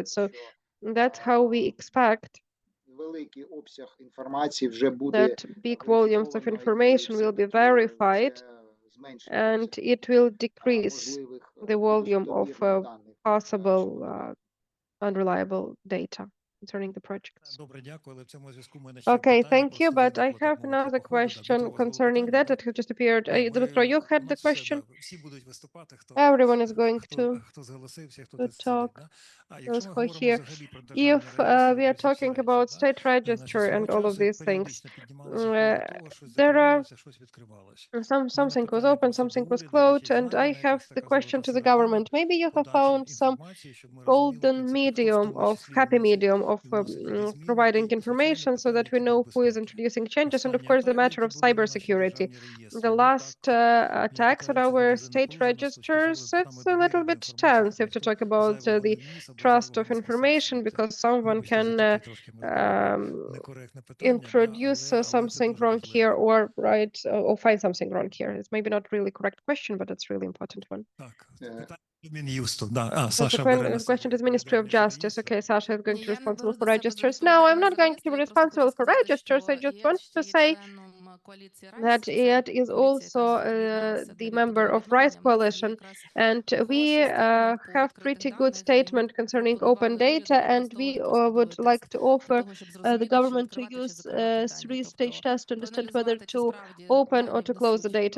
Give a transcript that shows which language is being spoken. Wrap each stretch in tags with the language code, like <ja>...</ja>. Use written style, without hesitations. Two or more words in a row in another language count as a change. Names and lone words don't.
<en>So that's how we expect that big volumes of information will be verified, and it will decrease the volume of possible unreliable data concerning the projects.</en> <uk>Добре, дякую, але в цьому зв'язку в мене ще</uk> <en>Okay,</en> <uk>питання</uk> <en>thank you,</en> <uk>просто</uk> <en>but I</en> <uk>виникло, так</uk> <en>have</en> <uk>мовити,</uk> <en>another</en> <uk>по ходу. Да,</uk> <en>question</en> <uk>Дмитро, у вас було</uk> <en>concerning</en> <uk>питання,</uk> <en>that.</en> <uk>так?</uk> <en>It just appeared. Dmitro, you had the question.</en> <uk>Да, всі будуть виступати, хто,</uk> <en>Everyone is going to</en> <uk>хто зголосився, хто</uk> <en>to</en> <uk>тут сидить.</uk> <en>talk.</en> <uk>Да? А</uk> <en>Those</en> <uk>якщо ми</uk> <en>who are</en> <uk>говоримо</uk> <en>here.</en> <uk>взагалі про державні</uk> <en>If we are talking about state register and all of these things, there are something was open, something was closed, and I have the question to the government. Maybe you have found some golden medium of happy medium of providing information so that we know who is introducing changes, and of course the matter of cybersecurity. The last attacks on our state registers, it's a little bit tense if to talk about the trust of information, because someone can introduce something wrong here or or find something wrong here. It's maybe not really correct question, but it's really important one.</en> <uk>Мін'юсту, да. А,</uk> <en>That's</en> <uk>Саша</uk> <en>the</en> <uk>бере на себе</uk> <en>question to the Ministry of Justice. Okay, Sasha is going to be responsible for registers. No, No, I'm not going to be responsible for registers. I just want to say that it is also the member of Rights Coalition, and we have pretty good statement concerning open data, and we would like to offer the government to use three-stage test to understand whether to open or to close the data.</en>